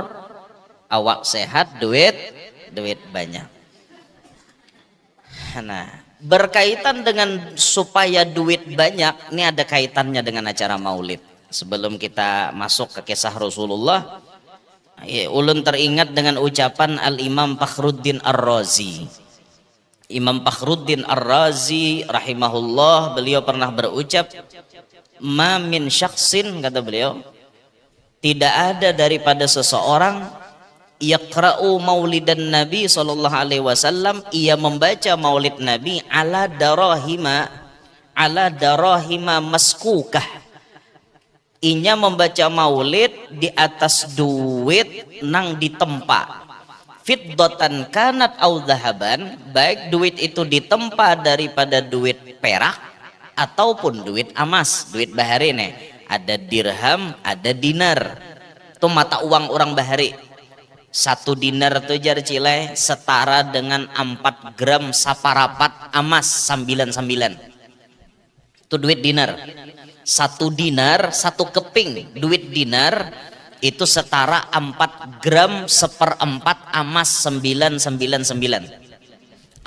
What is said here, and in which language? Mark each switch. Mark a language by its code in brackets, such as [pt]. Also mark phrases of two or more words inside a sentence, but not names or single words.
[id] Awak sehat, duit banyak. Nah, berkaitan dengan supaya duit banyak, ini ada kaitannya dengan acara maulid. Sebelum kita masuk ke kisah Rasulullah, ulun teringat dengan ucapan Al-Imam Fakhruddin Ar-Razi. Imam Fakhruddin Ar-Razi rahimahullah, beliau pernah berucap, [ar] "ما من شخص," [id] kata beliau, tidak ada daripada seseorang [ar] يقرأ مولدا النبي صلى الله عليه وسلم, [id] ia membaca maulid Nabi ala [ar] دراهم مسكوكة, [id] inya membaca maulid di atas duit nang ditempa, [ar] فضة كانت أو ذهبا, [id] baik duit itu ditempa daripada duit perak ataupun duit emas, duit bahari nih, ada dirham ada dinar, itu mata uang orang bahari. 1 dinar tuh jar cilai setara dengan 4 gram saparapat emas 99. Itu duit dinar. 1 dinar, 1 keping duit dinar itu setara 4 gram seperempat emas 999.